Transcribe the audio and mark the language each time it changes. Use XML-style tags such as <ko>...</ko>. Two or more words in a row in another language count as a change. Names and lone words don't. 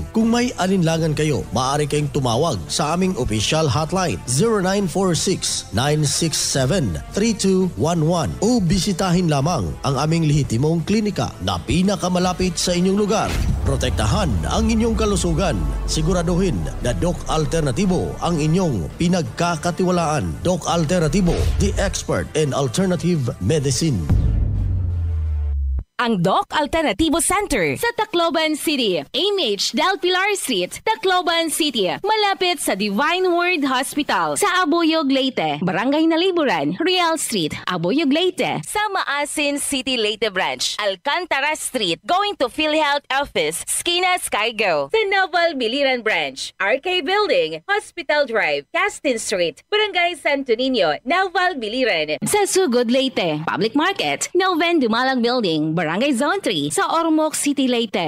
<tl>Kung may alinlangan kayo, maaari kayong tumawag sa aming official hotline 0946-967-3211 o bisitahin lamang ang aming lehitimong klinika na pinakamalapit sa inyong lugar. Protektahan ang inyong kalusugan. Siguraduhin na Doc Alternativo ang inyong pinagkakatiwalaan. Doc Alternativo,</tl> <en>the expert in alternative medicine.</en> <tl>Ang Doc Alternativo Center sa Tacloban City. AMH Del Pilar Street, Tacloban City. Malapit sa Divine Word Hospital sa Abuyog, Leyte. Barangay Naliburan, Real Street, Abuyog, Leyte. Sa Maasin City, Leyte Branch. Alcantara Street,</tl> <en>going to PhilHealth Office, Skina Skygo.</en> <tl>Sa Naval Biliran Branch, RK Building, Hospital Drive, Castin Street, Barangay Santo Niño, Naval Biliran. Sa Sugod, Leyte, Public Market, Noven Dumalang Building, Barangay Zone 3 sa Ormoc City, Leyte.</tl>